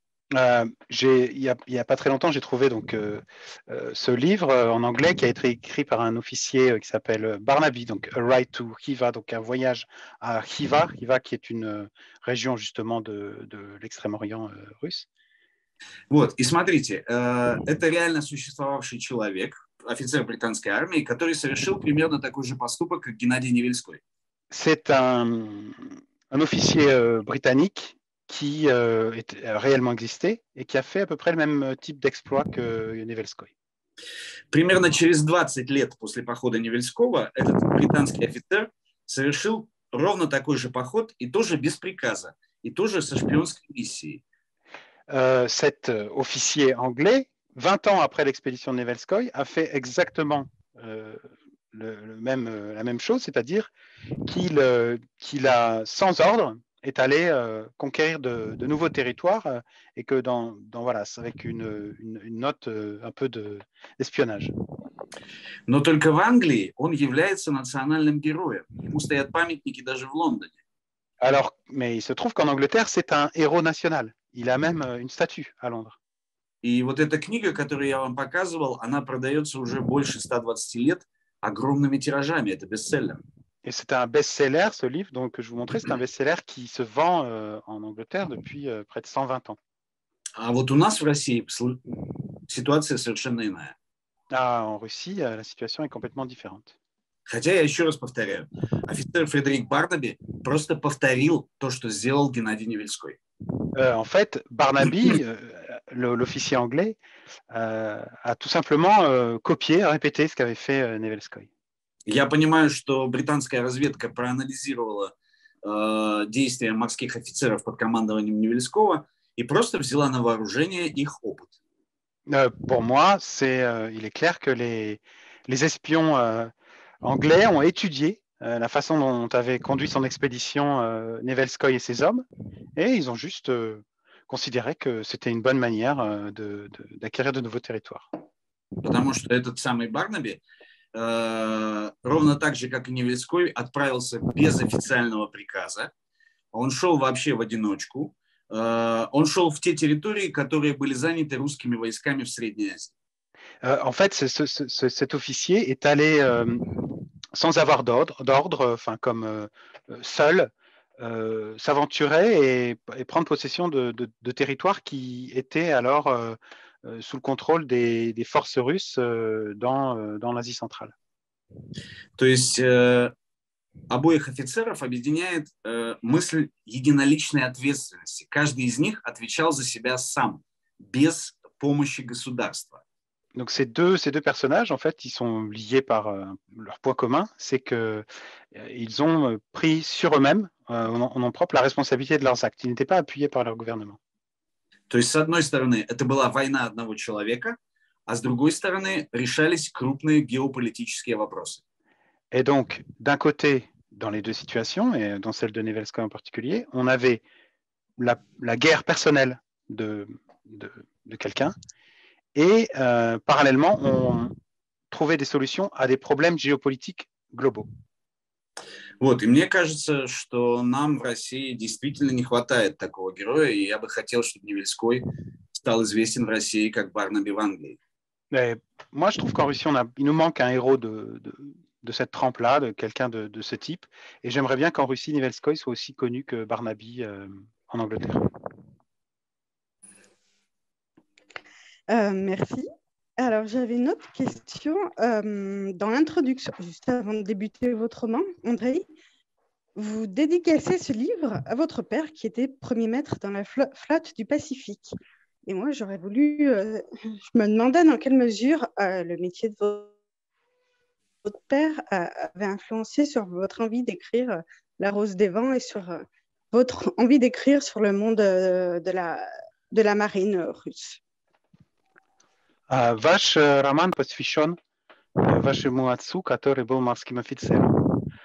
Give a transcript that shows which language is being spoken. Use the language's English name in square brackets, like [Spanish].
[French] Il y a pas très longtemps, j'ai trouvé donc ce livre en anglais qui a été écrit par un officier qui s'appelle Barnaby, donc A Ride to Khiva, donc un voyage à Khiva qui est une région justement de l'extrême-orient russe. [Russian] Вот, и смотрите, это реально существовавший человек, офицер британской армии, который совершил примерно такой же поступок, как Геннадий Невельской. [French] C'est un officier britannique qui réellement existé et qui a fait à peu près le même type d'exploit que Nevelskoy. [Russian] Примерно через 20 лет после похода Невельского этот британский офицер совершил ровно такой же поход и тоже без приказа, и тоже со шпионской миссией. [French] Cet officier anglais, 20 ans après l'expédition de Nevelskoy, a fait exactement la même chose, c'est-à-dire qu'il a, sans ordre, est allé conquérir de nouveaux territoires et que voilà, avec une note un peu d'espionnage. [Russian] Но только в Англии он является национальным героем. Ему стоят памятники даже в Лондоне. [French] Alors, mais il se trouve qu'en Angleterre, c'est un héros national. Il a même une statue à Londres. [Russian] И вот эта книга, которую я вам показывал, она продается уже больше 120 лет огромными тиражами. Это бестселлер. [French] Et c'est un best-seller, ce livre donc, que je vous montrais. C'est un best-seller qui se vend en Angleterre depuis près de 120 ans. [Russian] А вот у нас в России ситуация совершенно иная. [French] Ah, en Russie, la situation est complètement différente. [Russian] Хотя, я еще раз повторяю, офицер Фредерик Барнаби просто повторил то, что сделал Геннадий Невельской. [French] En fait, Barnaby, l'officier anglais, a tout simplement copié, répété ce qu'avait fait Nevelskoy. [Russian] Я понимаю, что британская разведка проанализировала действия морских офицеров под командованием Невельского и просто взяла на вооружение их опыт. [French] Pour moi, il est clair que les espions anglais ont étudié la façon dont avait conduit son expédition Nevelskoy et ses hommes, et ils ont juste considéré que c'était une bonne manière d'acquérir de nouveaux territoires. [Russian] Потому что этот самый Барнаби, ровно так же, как и Невельской, отправился без официального приказа. Он шел вообще в одиночку. Он шел в те территории, которые были заняты русскими войсками в Средней Азии. [French] En fait, cet officier est allé sans avoir d'ordre, enfin comme seul, s'aventurer et prendre possession de territoires qui étaient alors sous le contrôle des forces russes dans l'Asie centrale. [Russian] То есть обоих офицеров объединяет мысль единоличной ответственности. Каждый из них отвечал за себя сам, без помощи государства. [French] Donc ces deux personnages, en fait, ils sont liés par leur point commun, c'est qu'ils ont pris sur eux-mêmes, en nom propre, la responsabilité de leurs actes. Ils n'étaient pas appuyés par leur gouvernement. [Russian] То есть, с одной стороны, это была война одного человека, а с другой стороны, решались крупные геополитические вопросы. [French] Et donc, d'un côté, dans les deux situations, et dans celle de Nevelskoy en particulier, on avait la guerre personnelle de quelqu'un, et parallèlement, on trouvait des solutions à des problèmes géopolitiques globaux. [Russian] Вот, и мне кажется, что нам в России действительно не хватает такого героя, и я бы хотел, чтобы Невельской стал известен в России как Барнаби в Англии. [French] Mais moi, je trouve qu'en Russie, il nous manque un héros de cette trempe-là, de quelqu'un de ce type. Et j'aimerais bien qu'en Russie, Nivelskoy soit aussi connu que Barnaby en Angleterre. Merci. Alors, j'avais une autre question. Dans l'introduction, juste avant de débuter votre roman, Andrei, vous dédicacez ce livre à votre père qui était premier maître dans la flotte du Pacifique. Et moi, j'aurais voulu... je me demandais dans quelle mesure le métier de votre père avait influencé sur votre envie d'écrire La Rose des Vents et sur votre envie d'écrire sur le monde de la marine russe. [Russian] Ваш роман посвящен вашему отцу, который был морским офицером.